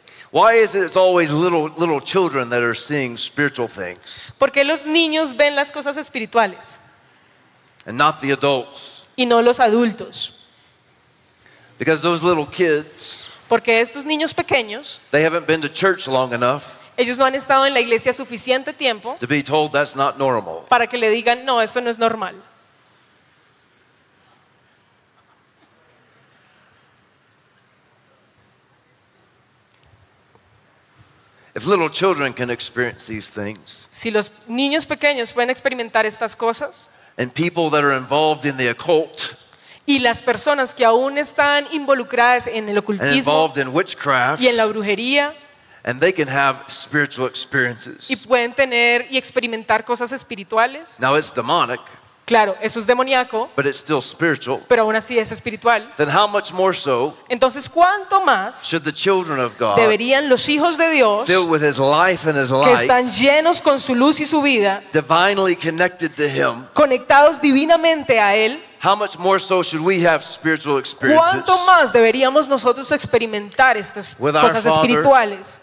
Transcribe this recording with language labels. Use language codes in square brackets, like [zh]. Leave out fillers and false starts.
[en] Why is it it's always little children that are seeing spiritual things? [es] ¿Por qué los niños ven las cosas espirituales? [en] And not the adults. [es] Y no los adultos. [en] Because those little kids. [es] Porque estos niños pequeños. [en] They haven't been to church long enough. [es] Ellos no han estado en la iglesia suficiente tiempo. [en] To be told that's not normal. [es] Para que le digan no, eso no es normal. [en] If little children can experience these things. [es] Si los niños pequeños pueden experimentar estas cosas. [en] And people that are involved in the occult. [es] Y las personas que aún están involucradas en el ocultismo. [en] And involved in witchcraft. [es] Y en la brujería. [en] And they can have spiritual experiences. [es] Y pueden tener y experimentar cosas espirituales. [en] Now it's demonic. [es] Claro, eso es demoníaco. [en] But it's still spiritual. [es] Pero aún así es espiritual. [en] Then how much more so. [es] Entonces, ¿cuánto más. [en] Should the children of God. [es] Deberían los hijos de Dios. [en] Filled with his life and his light. [es] Que están llenos con su luz y su vida. [en] Divinely connected to him. [es] Conectados divinamente a él. [en] How much more so should we have spiritual experiences. [es] ¿Cuánto más deberíamos nosotros experimentar estas cosas espirituales.